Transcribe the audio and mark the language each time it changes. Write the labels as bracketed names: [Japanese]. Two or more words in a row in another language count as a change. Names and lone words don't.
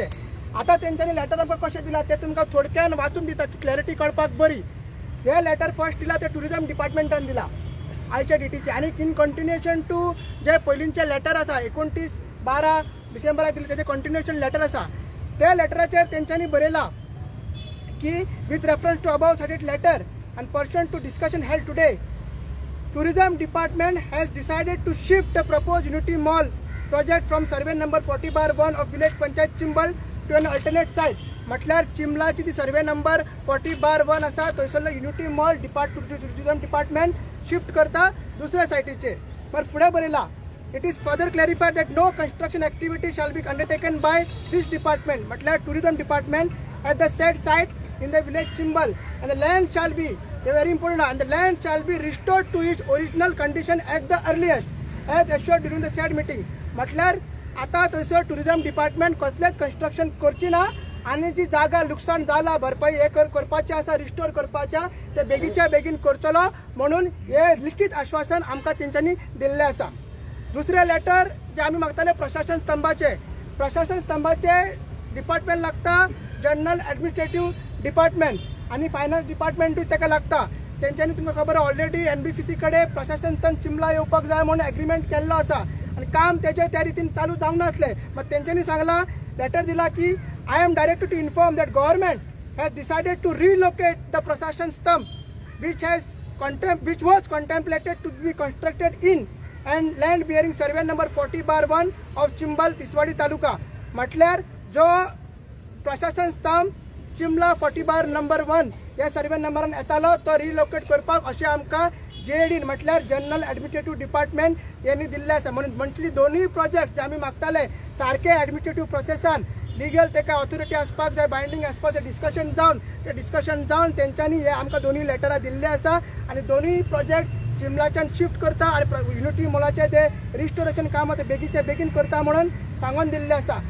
[Konkani] आतां तेंच्यांनी लेटर आमकां कशें दिलां तें तुमकां थोडक्यान वाचून दिता क्लॅरिटी कळपाक बरी. हे लेटर फर्स्ट दिला ते टुरिझम डिपार्टमेंटान दिला आयच्या डेटीचे. आनी [English] in continuation to [Konkani] जे पयलींचे लेटर आसा 29-12 डिसेंबराक दिले तेजे कंटिन्युएशन लेटर आसा. त्या लेटराचेर तेंच्यांनी बरयला की [English] with reference to above stated letter and pursuant to discussion held today, tourism department has decided to shift the proposed Unity Mall project from survey number 40/1 of village panchayat Chimbal to an alternate site. [Konkani] म्हटल्यार चिंबलाची ती सर्वे नंबर 40/1 आसा थंयसरलो युनिटी मॉल टुरिझम डिपार्टमेंट शिफ्ट करता दुसऱ्या सायटीचेर. पर फुडें बरयला [English] it is further clarified that no construction activity shall be undertaken by this department. म्हटल्यार tourism department at the said site in the village Chimbal and the land shall be very important and the land shall be restored to its original condition at the earliest as assured during the said meeting. [Konkani] म्हटल्यार आता थंयसर टुरिझम डिपार्टमेंट कसलेच कन्स्ट्रक्शन करची ना आनी जी जागा लुकसाण जाला भरपाई हे करपाचे आसा रिस्टोर करपाच्या ते बेगीच्या बेगीन करतलो म्हणून हे लिखीत आश्वासन आमकां तेंच्यांनी दिल्लें आसा. दुसरे लेटर जे आमी मागताले प्रशासन स्तंभाचे डिपार्टमेंट लागता जनरल एडमिनिस्ट्रेटिव्ह डिपार्टमेंट आणि फायनान्स डिपार्टमेंटूय ताका लागता. तेंच्यांनी तुमकां खबर ऑलरेडी NBCC कडेन प्रशासन स्तंभ चिंबला येवपाक जाय म्हणून एग्रीमेंट केल्लो आसा आनी काम तेजे त्या रितीन चालू जावंक नासलें. मग तेंच्यांनी सांगला लेटर दिला की [English] I am directed to inform that government has decided to relocate the Prasashan Stamp which was contemplated to be constructed in and land bearing survey number 40/1 of Chimbal Tiswadi Taluka. [Konkani] म्हटल्यार जो प्रशासन स्तंभ चिंबला 40/1 या सर्वे नंबरान येतालो तो रिलोकेट करपाक अशें आमकां JD म्हटल्यार जनरल एडमिनिस्ट्रेटिव्ह डिपार्टमेंट यांनी दिल्ले आसा. म्हणून मंथली दोन्ही प्रोजेक्ट जे आमी मागताले सारखे एडमिनिस्ट्रेटिव्ह प्रोसेसान लिगल तेका ऑथॉरिटी आसपाक जाय बायंडींग आसपाक जाय डिस्कशन जावन तेंच्यांनी हे आमकां दोन्ही लेटरां दिल्ले आसा आनी दोन्ही प्रोजेक्ट चिंबलाच्यान शिफ्ट करता आनी युनिटी मॉलाचें जे रिस्टोरेशन काम ते बेगीचे बेगीन करता म्हणून सांगून दिल्लें आसा.